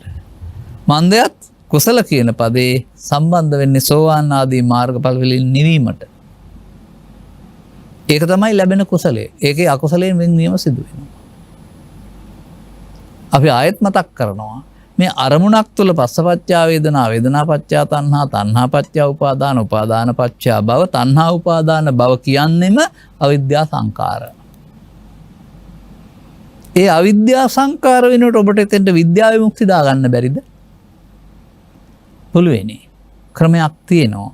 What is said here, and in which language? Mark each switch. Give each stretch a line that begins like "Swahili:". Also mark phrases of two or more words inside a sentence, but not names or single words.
Sinhala: මන්දයත් කුසල කියන පදේ සම්බන්ධ වෙන්නේ සෝවාන් ආදී මාර්ගඵල වලින් නිවීමට. ඒක තමයි ලැබෙන කුසලය. ඒකේ අකුසලයෙන් වෙන්වීම සිදු වෙනවා. අපි ආයෙත් මතක් කරනවා මේ අරමුණක් තුළ
Pali: පස්සපච්චා වේදනා වේදනා පච්චා තණ්හා තණ්හා පච්චා උපාදාන උපාදාන පච්චා භව තණ්හා උපාදාන භව කියන්නෙම අවිද්‍යා සංකාර.
Sinhala: ඒ අවිද්‍යා සංකාර වෙනකොට ඔබට එතෙන්ට විද්‍යා විමුක්ති දාගන්න බැරිද? පුළුවනි. ක්‍රමයක් තියෙනවා.